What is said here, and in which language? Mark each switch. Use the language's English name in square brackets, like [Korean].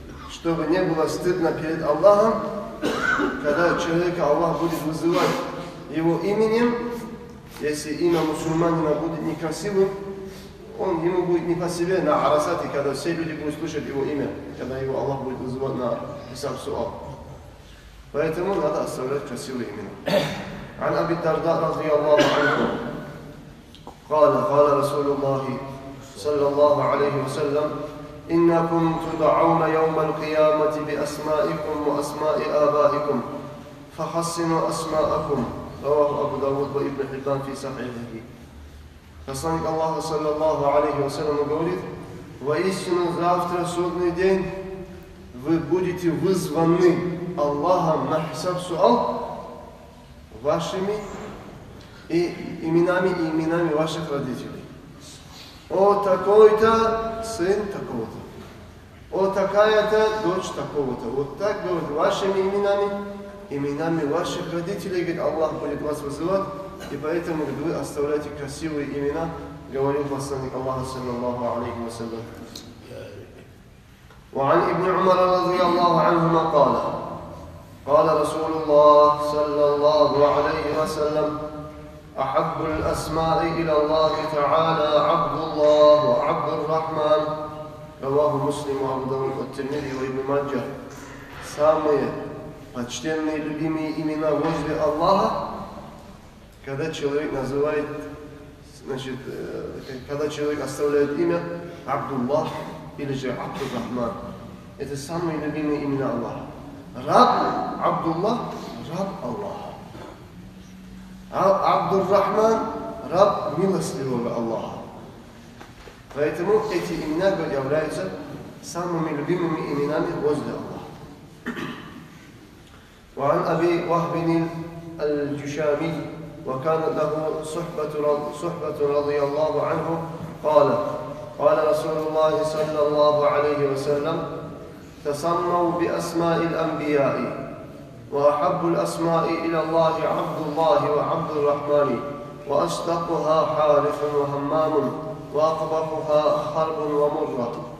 [Russian] Чтобы не было стыдно перед Аллахом, когда человека Аллах будет вызывать его именем, если имя мусульманина будет некрасивым, ему будет не по себе на арасате, когда все люди будут слушать его имя, когда его Аллах будет вызывать на хисаб суал. Поэтому надо оставлять красивые имена. [Arabic] عن أبي الدرداء رضي الله عنه قال رسول الله صلى الله عليه وسلم إنكم تدعون يوم القيامة بأسمائكم وأسماء آبائكم فحسنوا أسماءكم. رواه أبو داود وابن حبان في صحيحه. [Russian] Посланник Аллаха саллаллаху алейхи вассалям говорит: воистину завтра, судный день, вы будете вызваны Аллахом на хисаб суал вашими именами и именами ваших родителей. О такой-то сын такого-то, о такая-то дочь такого-то. Вот так говорит, вашими именами ваших родителей, говорит, Аллах будет вас вызывать. И поэтому вы оставляете красивые имена, говорил посланник Аллаха саллаллаху алейхи вассалям. [Arabic] وعن ابن عمر رضي الله عنهما قال رسول الله صلى الله عليه وسلم أحب الأسماء إلى الله تعالى عبد الله وعبد الرحمن. رواه مسلم وأبو داود والترمذي وابن ماجه. [Russian] Самые почтенные, любимые имена возле Аллаха, когда человек называет, значит, когда человек оставляет имя Абдуллах или же Абдур-Рахман. Это самые любимые имена Аллаха. Раб Абдуллах, раб Аллаха. Абдур-Рахман, раб милостливого Аллаха. Поэтому эти имена являются самыми любимыми именами возле Аллаха. [Arabic] وعن أبي وهب الجشامي وكانت له صحبة رضي الله عنه قال رسول الله صلى الله عليه وسلم تسموا بأسماء الأنبياء وأحب الأسماء إلى الله عبد الله وعبد الرحمن وأصدقها حارث وهمام وأقبحها حرب ومرة.